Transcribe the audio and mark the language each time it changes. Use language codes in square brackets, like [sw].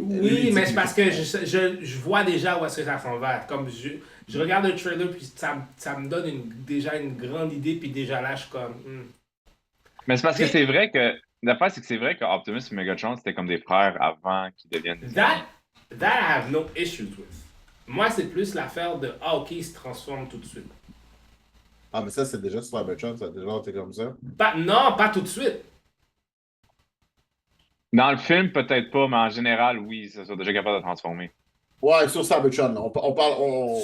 [fr] Oui, mais c'est parce que je vois déjà où est-ce que ça s'en va. Comme je regarde le trailer, puis ça me donne déjà une grande idée, puis déjà là, je suis comme... Mais c'est parce que c'est vrai que... L'affaire, c'est que c'est vrai que Optimus et Megatron, c'était comme des frères avant qu'ils deviennent des [en] That I have no issues with. [fr] Moi, c'est plus l'affaire de ah, ok, il se transforme tout de suite. Ah, mais ça, c'est déjà sur Cybertron, ça a déjà été comme ça. Non, pas tout de suite. Dans le film, peut-être pas, mais en général, oui, ça soit déjà capable de transformer. Ouais, sur Cybertron, on parle.